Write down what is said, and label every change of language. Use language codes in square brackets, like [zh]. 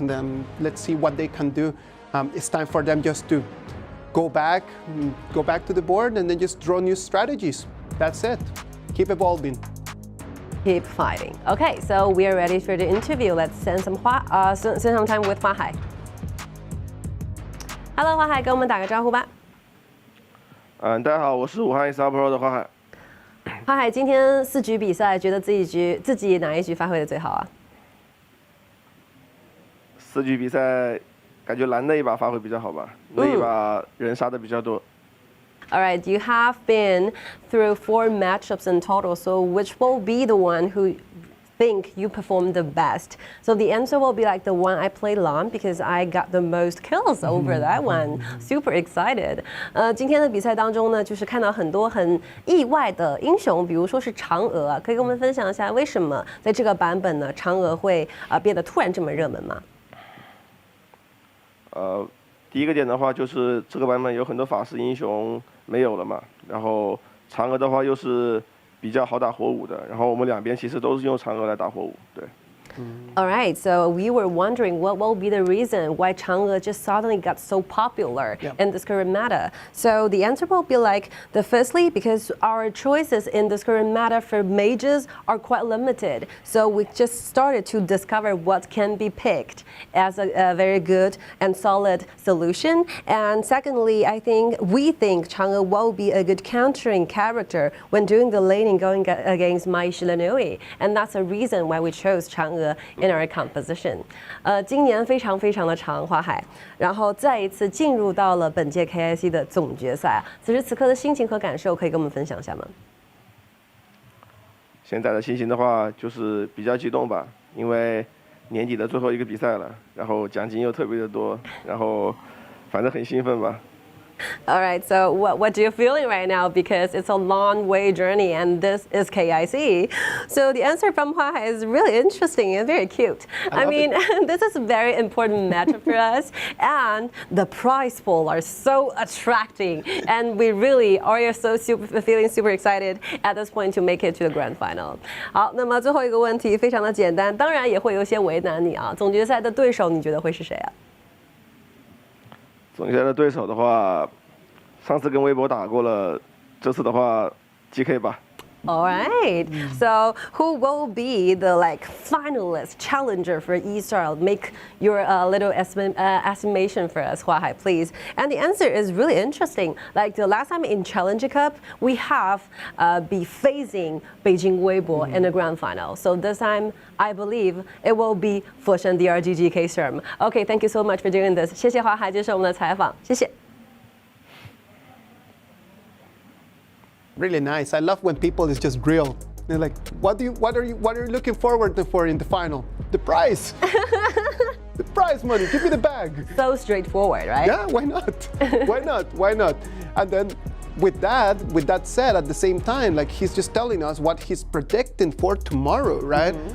[en] And then let's see what they can do. It's time for them just to go back to the board and then just draw new strategies. That's it. Keep evolving. Keep fighting. Okay, so we are ready for the interview. Let's spend some time with 花海。 Hello， [zh] 花海，跟我们打个招呼吧。大家好，我是武汉 eStarPro 的花海。花海，今天4局比赛，觉得自己哪一局发挥的最好啊？4局比赛，感觉蓝那一把发挥比较好吧，那一把人杀的比较多。 [en] All right, you have been through 4 matchups in total, so which will be the one who think you performed the best? So the answer will be like the one I played long because I got the most kills over that one. Super excited. [zh] 今天的比赛当中呢，就是看到很多很意外的英雄，比如说是嫦娥啊，可以跟我们分享一下为什么在这个版本呢，嫦娥会变得突然这么热门吗？第一个点的话就是这个版本有很多法师英雄没有了嘛，然后嫦娥的话又是比较好打火舞的，然后我们两边其实都是用嫦娥来打火舞，对。 [en] All right, so we were wondering what will be the reason why Chang'e just suddenly got so popular in this current meta. So the answer will be like, firstly, because our choices in this current meta for mages are quite limited. So we just started to discover what can be picked as a very good and solid solution. And secondly, we think Chang'e will be a good countering character when doing the laning going against Mai Shilanui. And that's a reason why we chose Chang'e in our composition. [zh] 今年非常的长，花海，然后再一次进入到了本届 KIC 的总决赛。此时此刻的心情和感受，可以跟我们分享一下吗？现在的心情的话，就是比较激动吧，因为年底的最后一个比赛了，然后奖金又特别的多，然后反正很兴奋吧。 [en] All right, so what are you feeling right now? Because it's a long way journey and this is KIC. So the answer from Hua is really interesting and very cute. I mean, this is a very important matchup for us and the prize pool are so attracting and we really are feeling super excited at this point to make it to the grand final. [zh] 好，那么最后一个问题非常的简单，当然也会有些为难你啊。总决赛的对手你觉得会是谁啊？总决赛的对手的话，上次跟微博打过了，这次的话 GK 吧。 [en] All right. So who will be the finalist challenger for eStar? Make your little estimation for us, Hua Hai, please. And the answer is really interesting. Like the last time in Challenger Cup, we have be facing Beijing Weibo in the grand final. So this time, I believe it will be Foshan DRGGK Sherm. Okay, thank you so much for doing this. [zh] 谢谢华海接受我们的采访，谢谢。 [en] Really nice. I love when people is just real. They're like, what are you looking forward for in the final? The prize. The prize money. Give me the bag. So straightforward, right? Yeah, why not? Why not? Why not? And then with that said, at the same time, like he's just telling us what he's predicting for tomorrow, right?